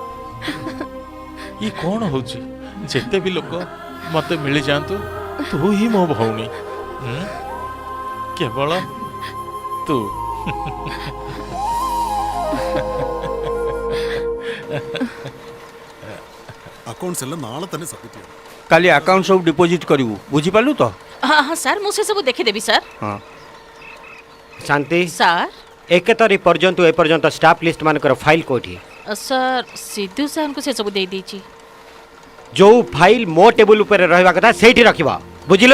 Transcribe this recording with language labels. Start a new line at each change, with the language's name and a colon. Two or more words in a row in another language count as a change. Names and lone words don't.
Odia: ଇ କଣ ହଉଛି? ଯେତେ ବି ଲୋକ ମତେ ମିଳିଯାଆନ୍ତୁ, ତୁ ହିଁ ମୋ ଭଉଣୀ। କେବଳ ତୁ।
Malayalam: അക്കൗണ്ട്സ് എല്ലാം നാളെ തന്നെ സബ്മിറ്റ് ചെയ്യണം.
Odia: କାଲି ଆକାଉଣ୍ଟ ସବୁ ଡିପୋଜିଟ୍ କରିବୁ, ବୁଝିପାରିଲୁ ତ? ହଁ ହଁ ସାର୍ ମୁଁ ସେସବୁ ଦେଖିଦେବି ସାର୍। ହଁ। ଶାନ୍ତି ସାର୍ 1 ତାରିଖ ପର୍ଯ୍ୟନ୍ତ ଏପର୍ଯ୍ୟନ୍ତ
English: staff list
Odia: ମାନଙ୍କର ଫାଇଲ୍ କୋଉଠି? ସାର୍ ସିଧୁ ସାର୍ଙ୍କୁ ସେସବୁ ଦେଇଦେଇଛି। ଯୋଉ ଫାଇଲ୍ ମୋ ଟେବୁଲ ଉପରେ ରହିବା କଥା ସେଇଠି ରଖିବ, ବୁଝିଲୁ?